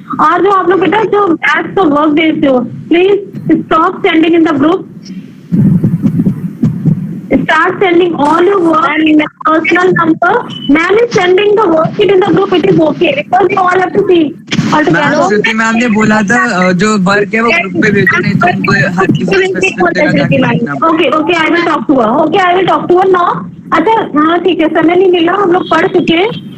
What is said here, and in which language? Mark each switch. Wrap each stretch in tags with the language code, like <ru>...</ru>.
<hi>और जो आप लोग बेटा जो मैथ्स का वर्क देते हो,</hi> <en>Please stop sending in the group. Start sending all your work in the personal number. Ma'am is sending the worksheet in the group. It is okay because you all have to see all</en> <hi>ma'am</hi> <en>together.</en> <hi>Shruti ma'am ने बोला था जो work है वो group पे भेजो, नहीं तो उनको हर किसी को स्पेसिफिक जगह जाके भेजना पड़ेगा।</hi> <en>Okay, okay, I will talk to her. Okay, I will talk to her now.</en> <hi>अच्छा, हाँ ठीक है, समय नहीं मिला, हम लोग पढ़ चुके हैं।</hi>